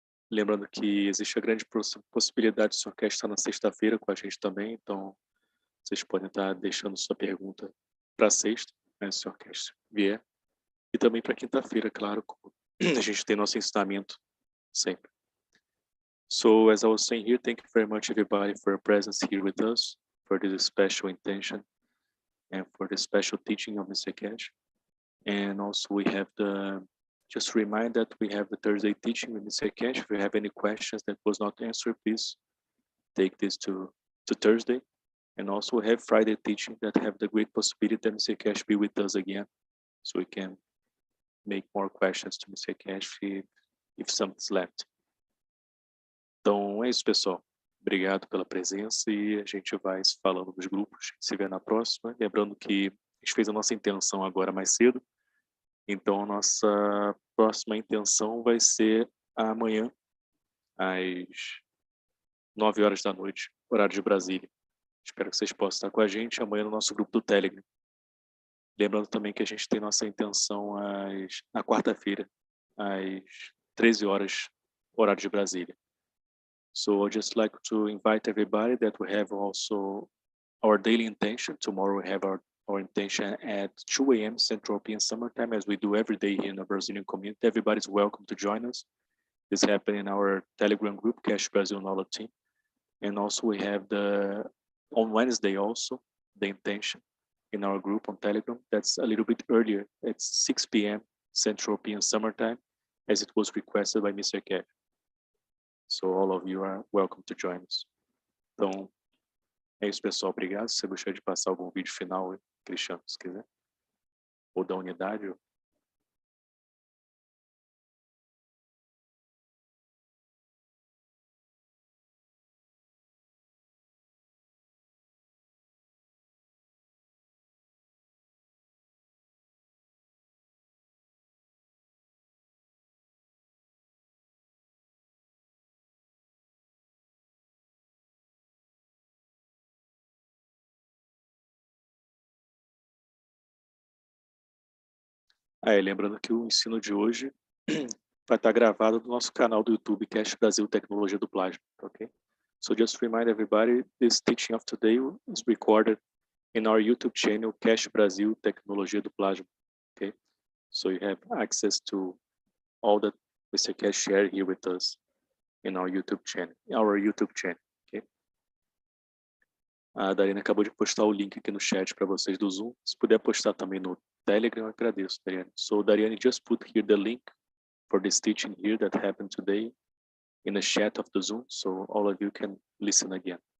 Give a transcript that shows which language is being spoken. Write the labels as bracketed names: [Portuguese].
[Portuguese] Lembrando que existe a grande possibilidade do Sr. Keshe estar na sexta-feira com a gente também, então vocês podem estar deixando sua pergunta para sexta, né, se o Sr. Keshe vier. E também para quinta-feira, claro, como a gente tem nosso ensinamento sempre. [English] So, as I was saying here, thank you very much, everybody, for your presence here with us, for this special intention, and for the special teaching of Mr. Keshe. And also we have just remind that we have the Thursday teaching with Mr. Keshe. If you have any questions that was not answered, please take this to Thursday. And also we have Friday teaching that have the great possibility that Mr. Keshe be with us again, so we can make more questions to Mr. Keshe if something's left. [Portuguese] Então é isso, pessoal. Obrigado pela presença e a gente vai se falando nos grupos. A gente se vê na próxima. Lembrando que a gente fez a nossa intenção agora mais cedo. Então a nossa próxima intenção vai ser amanhã, às 9 horas da noite, horário de Brasília. Espero que vocês possam estar com a gente amanhã no nosso grupo do Telegram. Lembrando também que a gente tem nossa intenção na quarta-feira, às 13 horas, horário de Brasília. [English] So I'd just like to invite everybody that we have also our daily intention. Tomorrow we have our intention at 2 a.m. Central European Summer Time, as we do every day here in the Brazilian community. Everybody's welcome to join us. This happened in our Telegram group, Keshe Brasil Nova Team. And also we have on Wednesday also, the intention in our group on Telegram. That's a little bit earlier. It's 6 p.m. Central European Summer Time, as it was requested by Mr. Keshe. So all of you are welcome to join us. [Portuguese] Então, é isso, pessoal. Obrigado. Se você gostaria de passar algum vídeo final, Cristiano, se quiser. Ou da unidade. Lembrando que o ensino de hoje vai estar gravado no nosso canal do YouTube, Keshe Brasil Tecnologia do Plágio, ok? [English] So just remind everybody, this teaching of today is recorded in our YouTube channel, Keshe Brasil Tecnologia do Plágio, okay? So you have access to all that Mr. Keshe shared here with us in our YouTube channel, okay? [Portuguese] A Dariana acabou de postar o link aqui no chat para vocês do Zoom. Se puder postar também no Telegram, eu agradeço, Dariane. [English] So Dariane just put here the link for this teaching here that happened today in the chat of the Zoom, so all of you can listen again.